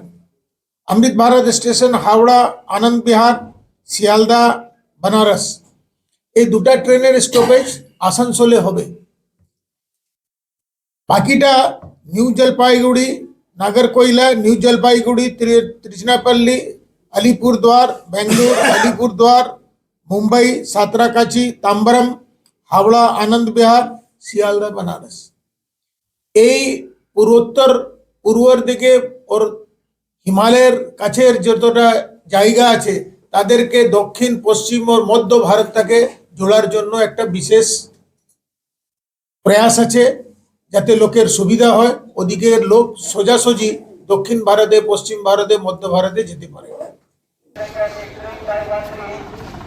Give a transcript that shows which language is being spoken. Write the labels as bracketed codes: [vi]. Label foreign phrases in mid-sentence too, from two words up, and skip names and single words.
[bn] অমৃত ভারত স্টেশন হাওড়া, আনন্দ বিহার, শিয়ালদা, बनारस, এই দুটা ট্রেনের স্টপেজ আসানসোলে হবে। বাকিটা নিউ জলপাইগুড়ি, নাগরকোইলা, নিউ জলপাইগুড়ি, त्रिचनापल्ली, अलीपुरद्वार, बेंगलुरु, अलीपुरद्वार, मुंबई, सातरागाछी, ताम्बरम, हावड़ा, आनंद विहार, শিয়ালদা, बनारस। এই পূর্বর দিকে ওর হিমালয়ের কাছের যতটা জায়গা আছে তাদেরকে দক্ষিণ, পশ্চিম ও মধ্য ভারতটাকে জোড়ার জন্য একটা বিশেষ প্রয়াস আছে, যাতে লোকের সুবিধা হয়, ওদিকের লোক সোজাসুজি দক্ষিণ ভারতে, পশ্চিম ভারতে, মধ্য ভারতে যেতে পারে।